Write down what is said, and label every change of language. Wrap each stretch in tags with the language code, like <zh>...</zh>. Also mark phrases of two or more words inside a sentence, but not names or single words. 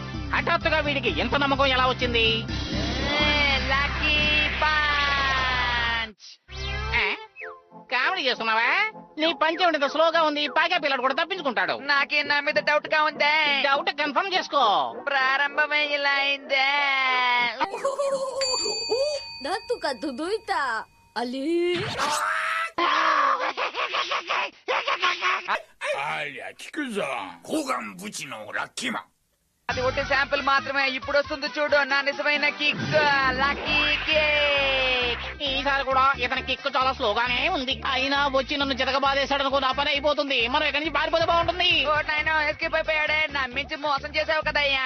<te>హఠాత్తుగా వీడికి ఎంత నమ్మకం ఎలా వచ్చింది?</te> <en>lucky punch.</en> <te>కామెడీ చేస్తున్నావా? నీ పంచే ఉండేది స్లోగా ఉంది, పాగా పిల్లడు కూడా తప్పించుకుంటాడు. నాకే నా మీద డౌట్ గా ఉందే.</te> <en>doubt confirm</en> <te>చేసుకో. ప్రారంభమే ఇలా అయిందే.</te> <ja>なんとか届いた。あれありゃ聞くぞ交換ブチのラッキーマン</ja> <te>అది ఒకటి శాంపుల్ మాత్రమే. ఇప్పుడు వస్తుంది చూడు నా నిజమైన కిక్.</te> <en>lucky kick.</en> <te>ఈసారి కూడా ఇతని కిక్ చాలా స్లోగానే ఉంది. అయినా వచ్చి నన్ను చితకబాదేశాడనుకో నా పని అయిపోతుంది. మనం ఇక్కడి నుంచి పారిపోతే బాగుంటుంది. ఓ నాయన ఎస్కేప్ అయిపోయాడే. నమ్మించి మోసం చేసావు కదయ్యా.</te>